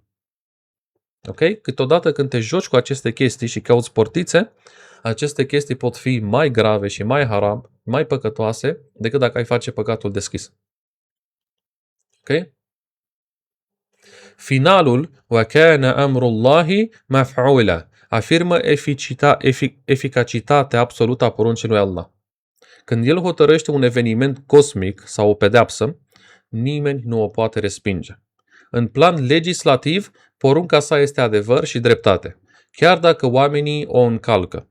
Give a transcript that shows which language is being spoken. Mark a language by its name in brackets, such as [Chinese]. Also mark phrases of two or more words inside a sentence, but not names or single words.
[Romanian] Ok? Câteodată când te joci cu aceste chestii și cauți portițe, aceste chestii pot fi mai grave și mai haram, mai păcătoase, decât dacă ai face păcatul deschis. Ok? Finalul [Arabic] وَكَانَ أَمْرُ اللَّهِ مَفْعُولًا [Romanian] afirmă eficacitatea absolută a poruncii lui Allah. Când El hotărăște un eveniment cosmic sau o pedeapsă, nimeni nu o poate respinge. În plan legislativ, porunca sa este adevăr și dreptate, chiar dacă oamenii o încalcă.